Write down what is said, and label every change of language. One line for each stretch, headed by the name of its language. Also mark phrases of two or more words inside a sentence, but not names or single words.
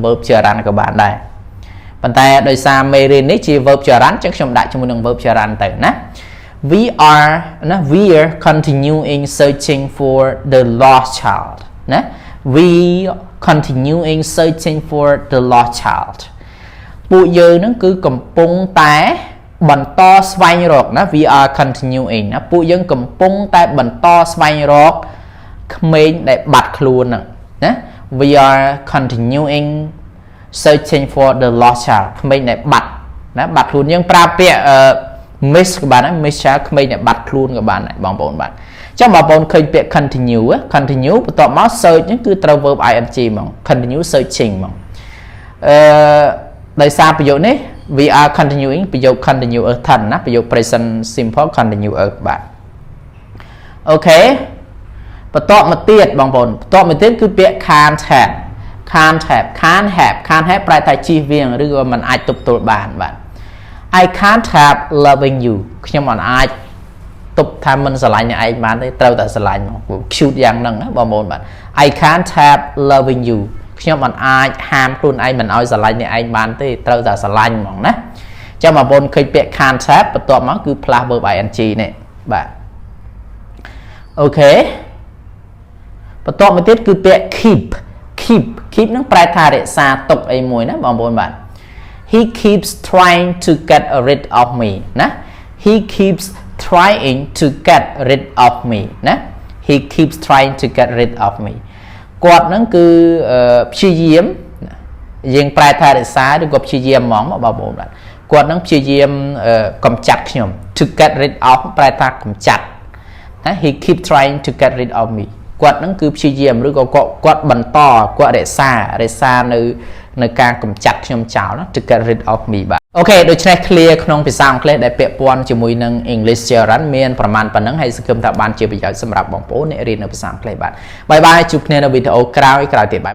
Khmer: verb ចរន្តក៏បានដែរប៉ុន្តែដោយសារមេរៀននេះជា verb ចរន្តចឹងខ្ញុំដាក់ជាមួយនឹង verb ចរន្តទៅណា
English: we are continuing searching for the lost child
Khmer: ណា
English: we continuing searching for the lost child
Khmer: ពួកយើងនឹងគឺកំពុងតែបន្តស្វែងរកណា we
English: are continuing
Khmer: ណាពួកយើងកំពុងតែបន្តស្វែងរកក្មេងដែលបាត់ខ្លួនហ្នឹងណា
English: we are continuing searching for the lost child
Khmer: ក្មេងដែលបាត់ណាបាត់ខ្លួនយើងប្រើពាក្យ miss ក៏បានដែរ
English: miss child
Khmer: ក្មេងដែលបាត់ខ្លួនក៏បានដែរបងប្អូនបាទចឹងបងប្អូនឃើញពាក្យ continue បន្ទាប់មក search ហ្នឹងគឺត្រូវ
English: verb ing
Khmer: ហ្មង
English: continue searching
Khmer: ហ្មង ដោយសារប្រយោគនេះ
English: we are continuing
Khmer: ប្រយោគ
English: continuous tense
Khmer: ណាប្រយោគ
English: present simple continuous
Khmer: បាទអូខេបន្ទាប់មកទៀតបងប្អូនបន្ទាប់មកទៀតគឺពាក្យ
English: can't have
Khmer: ប្រែថាជៀសវាងឬក៏មិនអាចទប់ទល់បានបាទ
English: I can't have loving you
Khmer: ខ្ញុំមិនអាចទប់ថាមិនស្រឡាញ់អ្នកឯងបានទេ ត្រូវតែស្រឡាញ់ហ្មង cute យ៉ាងហ្នឹងណាបងប្អូនបាទ
English: I can't have loving you
Khmer: ខ្ញុំមិនអាចហាមខ្លួនឯងមិនឲ្យស្រឡាញ់អ្នកឯងបានទេត្រូវតែស្រឡាញ់ហ្មងណាចាំបងប្អូនឃើញពាក្យ
English: can't have
Khmer: បន្ទាប់មកគឺ
English: plus verb ing
Khmer: នេះ បាទអូខេបន្ទាប់មកទៀតគឺពាក្យ keep ហ្នឹងប្រែថារក្សាទុកអីមួយណាបងប្អូនបាទ
English: he keeps trying to get rid of me
Khmer: ណា
English: he keeps trying to get rid of me
Khmer: ណា
English: he keeps trying to get rid of me
Khmer: គាត់ហ្នឹងគឺព្យាយាមយើងប្រែថារក្សាឬក៏ព្យា យាមហ្មងបងប្អូនបាទគាត់ហ្នឹងព្យាយាមកំចាត់ខ្ញុំ
English: to get rid of
Khmer: ប្រែថាកំចាត់ណា
English: he keep trying to get rid of me
Khmer: គាត់ហ្នឹងគឺព្យាយាមឬក៏គាត់បន្តគាត់រក្សានៅការកំចាត់ខ្ញុំចោលណា
English: to get rid of me
Khmer: បាទអូខេដូច្នេះ clear ក្នុងភាសាអង់គ្លេសដែលពាក់ព័ន្ធជាមួយនឹង
English: English Gerund
Khmer: មានប្រមាណប៉ុណ្ណឹងហើយសង្ឃឹមថាបានជាប្រយោជន៍សម្រាប់បងប្អូនអ្នករៀននៅភាសាអង់គ្លេសបាទបាយបាយជួបគ្នានៅវីដេអូក្រោយទៀតបាទ